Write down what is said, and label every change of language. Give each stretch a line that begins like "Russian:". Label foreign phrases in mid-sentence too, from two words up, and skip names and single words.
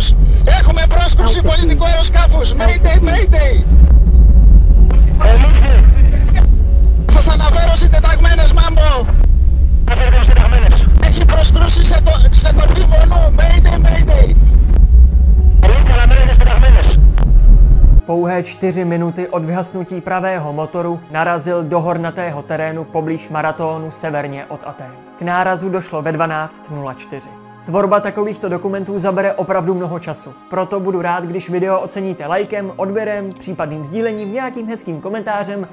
Greek: Έχουμε πρόσκρουση πολιτικού αεροσκάφους.
English: Mayday.
Greek: Ελήψη. Σας αναφέρω συντεταγμένες, Μάμπο. Αναφέρω συντεταγμένες. Έχει προσκρούσει σε κορφή βολού.
English: Mayday.
Greek: Ελήψη, αναμένετε συντεταγμένες.
Czech: Pouhé 4 minuty od vyhasnutí pravého motoru narazil do hornatého terénu poblíž Maratónu severně od Atén. K nárazu došlo ve 12:04. Tvorba takovýchto dokumentů zabere opravdu mnoho času. Proto budu rád, když video oceníte lajkem, odběrem, případným sdílením, nějakým hezkým komentářem.